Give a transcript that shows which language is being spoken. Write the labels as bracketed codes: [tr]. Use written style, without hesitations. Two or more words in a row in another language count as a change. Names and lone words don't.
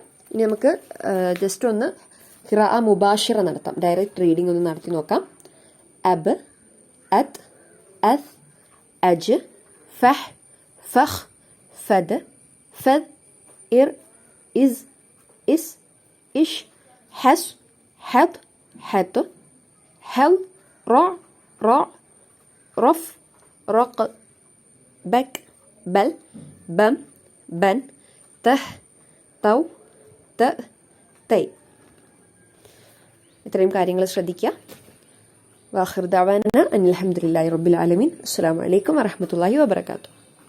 [ml] ഇനി നമുക്ക് ജസ്റ്റ് ഒന്ന് [ar] قراءة مباشرة [ml] നടത്താം. [en] direct reading [ml] ഒന്ന് നടത്തി നോക്കാം. അബ്, അത്ത്, അത്ത്, അജ്, ഫഹ്, ഫഖ്, ഫദ്, ഫദ്, ഇർ, ഇസ്, ഇസ്, ഇഷ്, حس, حط, حط, حل, رع, رع, رف, رق, بك, بل, بم, بن, ته, തൗ, ത, തൈ. ഇത്രയും കാര്യങ്ങൾ ശ്രദ്ധിക്കുക. [ar] وآخر دعوانا أن الحمد لله رب العالمين. السلام عليكم ورحمة الله وبركاته.